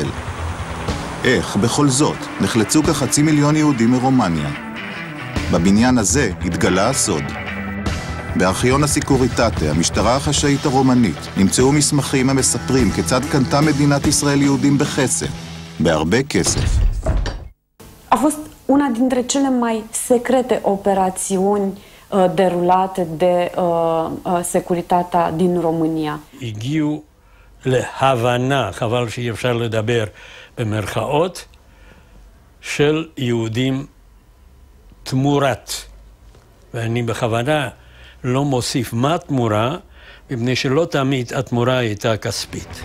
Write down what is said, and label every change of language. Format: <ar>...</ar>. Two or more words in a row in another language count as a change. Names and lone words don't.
<he>איך, בכל זאת, נחלצו כ500,000 יהודים מרומניה? בבניין הזה התגלה הסוד. בארכיון הסיקוריטטה, המשטרה החשאית הרומנית, נמצאו מסמכים המספרים כיצד קנתה מדינת ישראל יהודים בחסד, בהרבה כסף.</he> <ro>A fost una dintre cele mai secrete operațiuni derulate de securitatea din România.</ro> <he>הגיעו להבנה, חבל שאי אפשר לדבר במרכאות, של יהודים תמורת. ואני בכוונה לא מוסיף מה תמורה, מפני שלא תמיד התמורה הייתה כספית.</he>